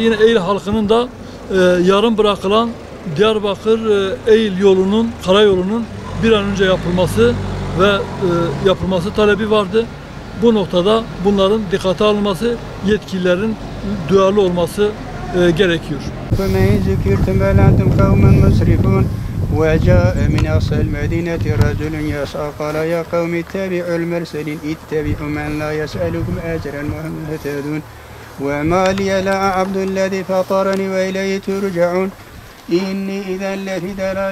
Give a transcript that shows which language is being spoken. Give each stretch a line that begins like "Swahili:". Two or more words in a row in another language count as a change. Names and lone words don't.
Turkish: Yine Eylül halkının da yarım bırakılan Diyarbakır-Eylül yolunun, karayolunun bir an önce yapılması ve yapılması talebi vardı. Bu noktada bunların dikkate alınması, yetkililerin duyarlı olması gerekiyor.
Arabic: وجاء من أقصى المدينة رجل يسعى قال يا قوم اتبعوا المرسلين اتبعوا من لا يسألكم أجرا وهم مهتدون وما لي لا أعبد الذي فطرني وإليه ترجعون إني إذا لفي ضلال